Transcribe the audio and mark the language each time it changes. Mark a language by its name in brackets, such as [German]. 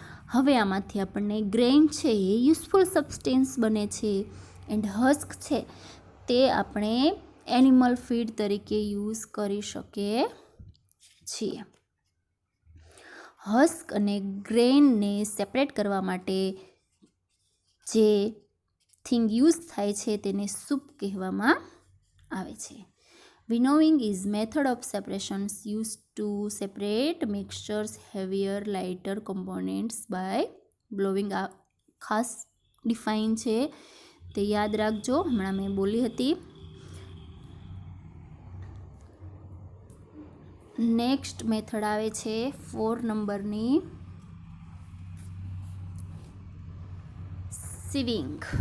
[Gujarati] હવે આમાંથી આપણને ગ્રેઇન છે એ યુઝફુલ સબસ્ટેન્સ બને છે એન્ડ હસ્ક છે તે આપણે એનિમલ ફીડ તરીકે યુઝ કરી શકીએ છીએ. હસ્ક અને ગ્રેઇનને સેપરેટ કરવા માટે જે થિંગ યુઝ થાય છે તેને સૂપ કહેવામાં આવે છે. [English] Winnowing is method of separations used to separate mixtures heavier lighter components by blowing. [Gujarati] આ ખાસ ડિફાઇન છે તે યાદ રાખજો, હમણાં મેં બોલી હતી. નેક્સ્ટ મેથડ આવે છે 4 નંબરની સિવિંગ.